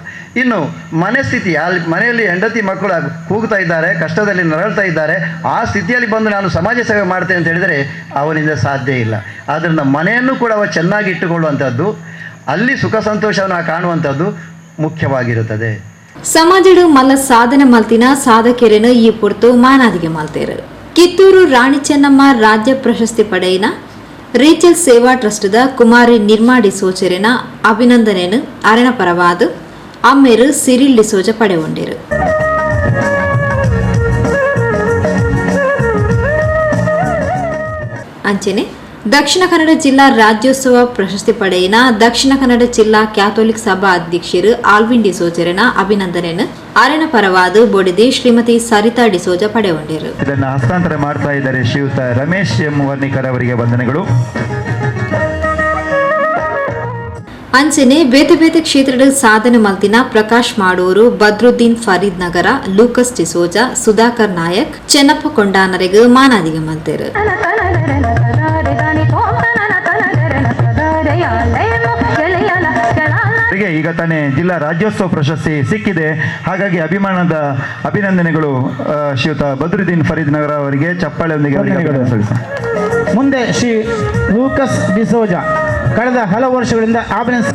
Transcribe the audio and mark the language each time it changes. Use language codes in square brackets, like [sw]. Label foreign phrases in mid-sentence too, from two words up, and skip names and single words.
[kn] ಇನ್ನು ಮನಸ್ಥಿತಿ, ಅಲ್ಲಿ ಮನೆಯಲ್ಲಿ ಹೆಂಡತಿ ಮಕ್ಕಳು ಕೂಗ್ತಾ ಇದ್ದಾರೆ, ಕಷ್ಟದಲ್ಲಿ ನರಳ್ತಾ ಇದ್ದಾರೆ, ಆ ಸ್ಥಿತಿಯಲ್ಲಿ ಬಂದು ನಾನು ಸಮಾಜ ಸೇವೆ ಮಾಡ್ತೇನೆ ಅಂತ ಹೇಳಿದರೆ ಅವನಿಂದ ಸಾಧ್ಯ ಇಲ್ಲ. ಆದ್ದರಿಂದ ಮನೆಯನ್ನು ಕೂಡ ಅವ ಚೆನ್ನಾಗಿ ಇಟ್ಟುಕೊಳ್ಳುವಂಥದ್ದು, ಅಲ್ಲಿ ಸುಖ ಸಂತೋಷವನ್ನು ಕಾಣುವಂಥದ್ದು ಮುಖ್ಯವಾಗಿರುತ್ತದೆ. [tcy] ಸಮಾಜಡು ಮಲ್ಲ ಸಾಧನೆ ಮಲ್ತಿನ ಸಾಧಕೆರೆನು ಈ ಪುರ್ತು ಮಾನಾದಿಗೆ ಮಲ್ತೇರು. ಕಿತ್ತೂರು ರಾಣಿ ಚೆನ್ನಮ್ಮ ರಾಜ್ಯ ಪ್ರಶಸ್ತಿ ಪಡೆಯಿನ ರೀಚಲ್ ಸೇವಾ ಟ್ರಸ್ಟ್ದ ಕುಮಾರಿ ನಿರ್ಮಾ ಡಿಸೋಚರಿನ ಅಭಿನಂದನೆಯನ್ನು ಅರೆನ ಪರವಾದ ಅಮ್ಮೇರು ಸಿರಿಲ್ ಡಿಸೋಜ ಪಡೆಗೊಂಡಿರು. ಅಂಚನೆ ದಕ್ಷಿಣ ಕನ್ನಡ ಜಿಲ್ಲಾ ರಾಜ್ಯೋತ್ಸವ ಪ್ರಶಸ್ತಿ ಪಡೆಯಿನ ದಕ್ಷಿಣ ಕನ್ನಡ ಜಿಲ್ಲಾ ಕ್ಯಾಥೋಲಿಕ್ ಸಭಾ ಅಧ್ಯಕ್ಷರು ಆಲ್ವಿನ್ ಡಿಸೋಜರನ ಅಭಿನಂದನೆಯನ್ನು ಅರೆನ ಪರವಾದ ಬೋಡಿದೆ ಶ್ರೀಮತಿ ಸರಿತಾ ಡಿಸೋಜ ಪಡೆಗೊಂಡಿರು. [kn] ಇದನ್ನು ಹಸ್ತಾಂತರ ಮಾಡ್ತಾ ಇದ್ದಾರೆ ಶ್ರೀಯುತ ರಮೇಶ್ ಎಂ ವರ್ಣಿಕರ್ ಅವರಿಗೆ ವಂದನೆಗಳು. [tcy] ಅಂಚನೆ ಬೇತೆ ಬೇತೆ ಕ್ಷೇತ್ರದ ಸಾಧನೆ ಮಲ್ತಿನ ಪ್ರಕಾಶ್ ಮಾಡೂರು, ಬದ್ರುದ್ದೀನ್ ಫರೀದ್ ನಗರ, ಲೂಕಸ್ ಡಿಸೋಜ, ಸುಧಾಕರ್ ನಾಯಕ್, ಚೆನ್ನಪ್ಪ ಕೊಂಡಾನರೆಗೆ ಮಾನಾದಿಗೆ ಮಲ್ತೇರು. [kn] ಈಗ ತಾನೇ ಜಿಲ್ಲಾ ರಾಜ್ಯೋತ್ಸವ ಪ್ರಶಸ್ತಿ ಸಿಕ್ಕಿದೆ. ಹಾಗಾಗಿ ಅಭಿನಂದನೆಗಳು ಶ್ರೀಯುತ ಬದ್ರುದ್ದೀನ್ ಫರೀದ್ ನಗರ ಅವರಿಗೆ ಚಪ್ಪಾಳೆಯೊಂದಿಗೆ ಮುಂದೆ ಶ್ರೀ ಲೂಕಸ್ ಡಿಸೋಜ ಕಳೆದ ಹಲವು ವರ್ಷಗಳಿಂದ ಆಂಬುಲೆನ್ಸ್